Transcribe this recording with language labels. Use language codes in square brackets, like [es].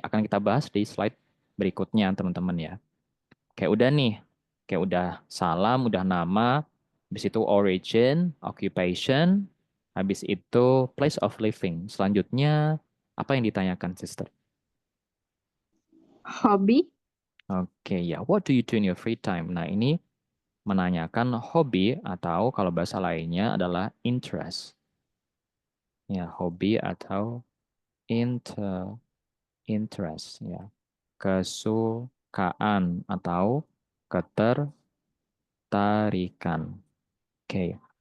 [id] Akan kita bahas di slide berikutnya, teman-teman ya. Kayak udah nih, kayak udah salam, udah nama, habis itu origin, occupation, habis itu place of living. Selanjutnya, apa yang ditanyakan, sister? [en] Hobby, Oke, ya, what do you do in your free time? [id] Nah, ini menanyakan hobi atau kalau bahasa lainnya adalah interest. Ya, hobi atau interest, ya. Kesukaan atau ketertarikan. Oke.